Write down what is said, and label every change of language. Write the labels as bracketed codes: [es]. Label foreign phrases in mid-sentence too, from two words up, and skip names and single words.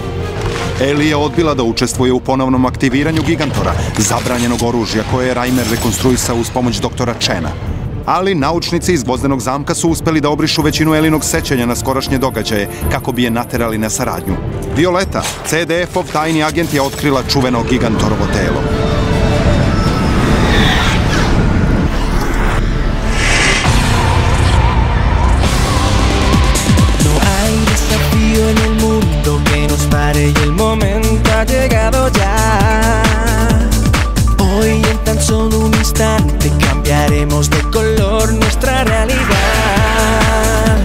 [sr] Ellie je odbila da učestvuje u ponovnom aktiviranju Gigantora, zabranjenog oružja koje je Reimer rekonstruisao uz pomoć doktora Chena. Ali naučnici iz Gvozdenog zamka su uspeli da obrišu većinu Elinog sećanja na skorašnje događaje kako bi je naterali na saradnju. Violeta, CDF-ov tajni agent, je otkrila čuveno Gigantorovo telo. [es] En el mundo que nos pare y el momento ha llegado ya. Hoy en tan solo un instante cambiaremos de color nuestra realidad.